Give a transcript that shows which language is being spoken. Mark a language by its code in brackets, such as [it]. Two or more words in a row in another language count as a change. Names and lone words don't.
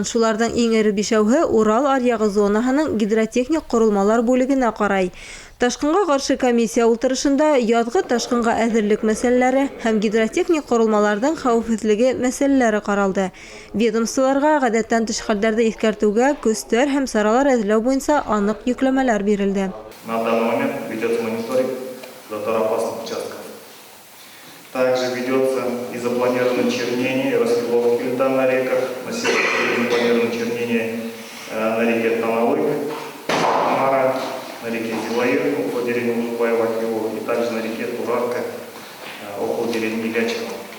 [ba] Шуларҙың иң эре 5-әүһе Урал аръяғы зонаһының гидротехник ҡоролмалар бүлегенә ҡарай. Ташҡынға ҡаршы комиссия ултырышында яҙғы ташҡынға әҙерлек мәсьәләләре һәм гидротехник ҡоролмаларҙың хәүефһеҙлеге мәсьәләләре ҡаралды. Ведомстволарға ғәҙәттән тыш хәлдәрҙе иҫкәртеүгә, көстәр һәм саралар әҙерләү буйынса аныҡ йөкләмәләр бирелде. [ru] На данный момент ведется мониторинг затороопасных участков. Также ведется и запланировано чернение и распиловки льда на реках. На сегодня запланировано чернение на реке Тамалык, Мара, на реке Зилаир, около деревни Лужбаева, и также на реке Турарка, около деревни Гачева.